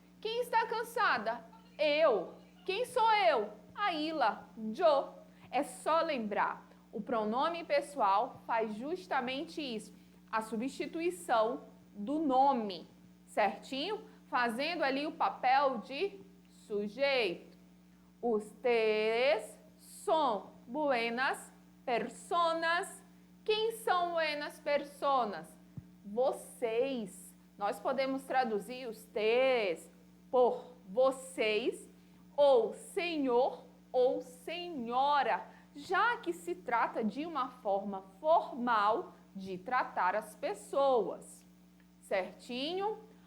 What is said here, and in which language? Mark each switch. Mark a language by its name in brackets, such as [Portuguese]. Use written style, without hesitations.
[Portuguese] Quem está cansada? Eu. Quem sou eu? A Ila. Yo. É só lembrar. O pronome pessoal faz justamente isso. A substituição do nome. Certinho? Fazendo ali o papel de sujeito. [Spanish] Ustedes son buenas personas. [Portuguese] Quem são [Spanish] buenas personas? [Portuguese] Vocês. Nós podemos traduzir ustedes por vocês, ou senhor ou senhora, já que se trata de uma forma formal de tratar as pessoas. Certinho?